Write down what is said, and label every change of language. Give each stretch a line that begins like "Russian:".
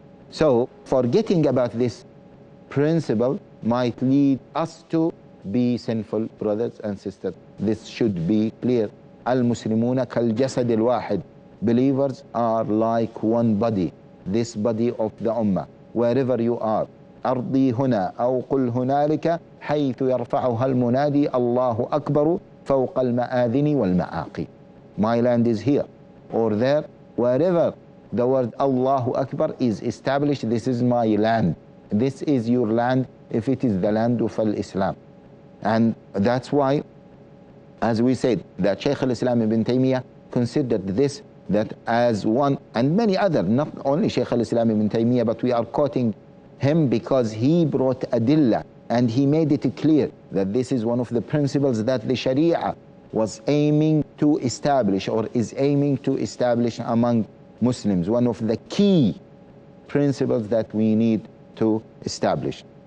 English: So forgetting about this principle might lead us to be sinful, brothers and sisters. This should be clear.
Arabic: Al-Muslimuna kal-jasad al-wahid.
English: Believers are like one body, this body of the Ummah. Wherever you are,
Arabic: أرضي هنا أو قل هنالك حيث يرفعها المنادي الله أكبر فوق المآذن والمعاقي.
English: My land is here or there, wherever the word Allahu Akbar is established. This is my land. This is your land if it is the land of Islam. And that's why, as we said, that Shaykh al-Islam ibn Taymiyyah considered this, that as one, and many other, not only Shaykh al-Islam ibn Taymiyyah, but we are quoting him because he brought adillah and he made it clear that this is one of the principles that the Sharia was aiming to establish, or is aiming to establish among Muslims, one of the key principles that we need to establish.